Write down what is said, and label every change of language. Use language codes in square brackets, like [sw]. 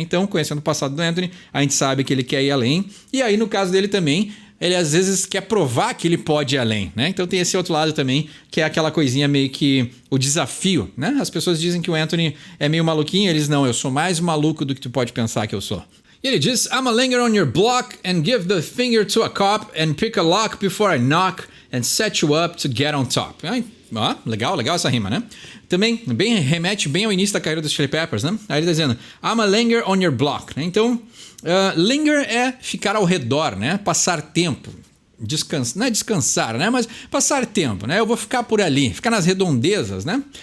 [pt] Então, conhecendo o passado do Anthony, a gente sabe que ele quer ir além. E aí, no caso dele também, ele às vezes quer provar que ele pode ir além, né? Então tem esse outro lado também, que é aquela coisinha meio que o desafio, né? As pessoas dizem que o Anthony é meio maluquinho, eles não, eu sou mais maluco do que tu pode pensar que eu sou. E ele diz, [en] I'ma linger on your block and give the finger to a cop and pick a lock before I knock and set you up to get on top. [pt] Legal essa rima, né? Também remete bem ao início da carreira dos Chili Peppers, né? Aí ele tá dizendo, [en] I'ma linger on your block, [pt] né? Então, linger é ficar ao redor, né? Passar tempo. Não é descansar, né? Mas passar tempo, né? Eu vou ficar por ali, ficar nas redondezas, né?